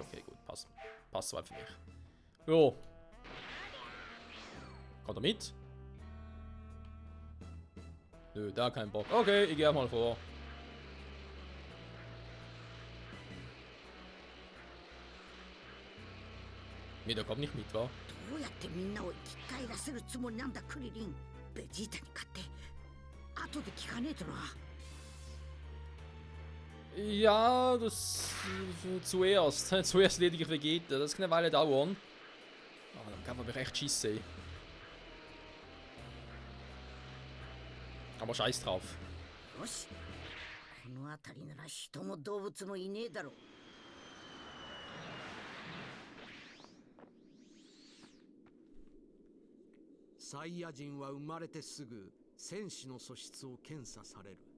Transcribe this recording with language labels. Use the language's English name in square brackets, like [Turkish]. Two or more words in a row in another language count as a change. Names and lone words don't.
[German] Okay, gut, passt. Passt soweit für mich. Jo. Kommt er mit? Nö, da kein Bock. Okay, ich gehe mal vor. Nee, der kommt nicht mit, wa? [Japanese] どうやってみんなを生き返らせるつもりなんだクリリン。ベジータに勝って後で聞かねえとな。 [German] Ja, das zuerst. Zuerst ledige ich Vegeta. Das kann eine Weile dauern. Aber dann kann man mich echt schießen. Aber scheiß drauf. [Japanese] よし、この辺りなら人も動物もいねえだろう。サイヤ人は生まれてすぐ戦士の素質を検査される。